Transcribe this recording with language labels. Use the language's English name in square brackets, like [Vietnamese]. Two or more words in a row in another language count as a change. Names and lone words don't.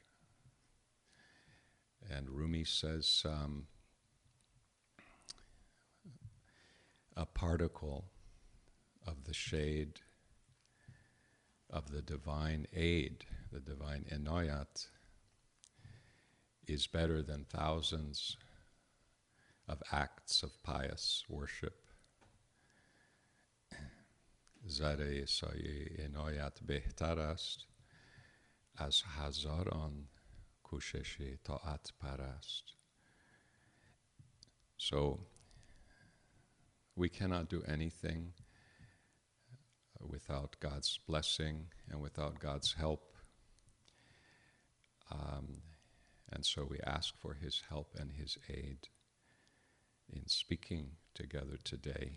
[English] And Rumi says, a particle of the shade of the divine aid, the divine inayat, is better than thousands of acts of pious worship. [Persian] ذره سایه عنایت بهتر است از هزاران کوشش طاعت پرست. [English] So we cannot do anything without God's blessing and without God's help. And so we ask for His help and His aid in speaking together today.